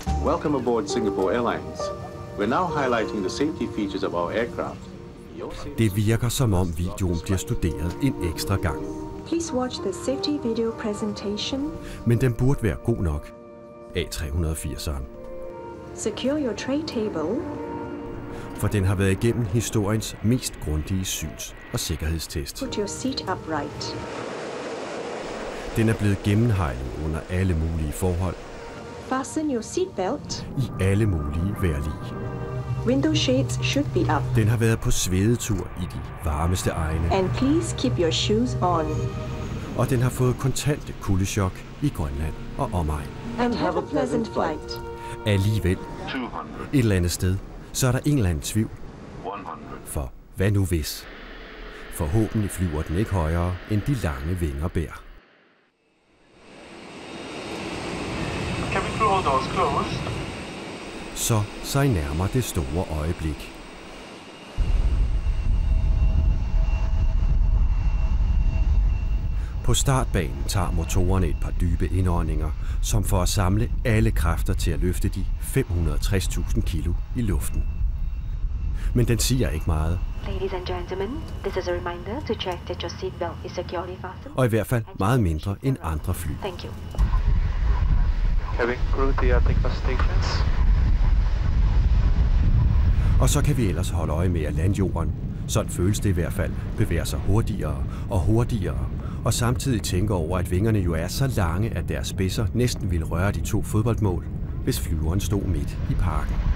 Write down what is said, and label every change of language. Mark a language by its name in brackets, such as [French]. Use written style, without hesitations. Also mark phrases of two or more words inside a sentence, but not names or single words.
[English] Welcome aboard Singapore Airlines. We're now highlighting the safety features of our aircraft. [Danish] Det virker som om videoen bliver studeret en ekstra gang. [English] Please watch the safety video presentation. [Danish] Men den burde være god nok. A380'eren. [English] Secure your tray table. [Danish] For den har været igennem historiens mest grundige syns- og sikkerhedstest. [English] Put your seat upright. [Danish] Den er blevet gennemhegnet under alle mulige forhold. [English] Fasten your seatbelt. [Danish] I alle mulige vejrlig. [English] Window shades should be up. [Danish] Den har været på svedetur i de varmeste egne. [English] And please keep your shoes on. [Danish] Og den har fået kontante kuldechok i Grønland og omegn. [English] And have a pleasant flight. [Danish] Alligevel, et eller andet sted, så er der en eller anden tvivl. For hvad nu hvis? Forhåbentlig flyver den ikke højere, end de lange vinger bærer. Så sig nærmer det store øjeblik. På startbanen tager motorerne et par dybe indåndinger, som for at samle alle kræfter til at løfte de 560.000 kilo i luften. Men den siger ikke meget. [English] Ladies and gentlemen, this is a reminder to check that your seatbelt is securely fastened. [Danish] Og i hvert fald meget mindre end andre fly. [English] Thank you. Having through the takeoff stations. [Danish] Og så kan vi ellers holde øje med, at landjorden, sådan føles det i hvert fald, bevæger sig hurtigere og hurtigere, og samtidig tænker over, at vingerne jo er så lange, at deres spidser næsten ville røre de 2 fodboldmål, hvis flyveren stod midt i parken.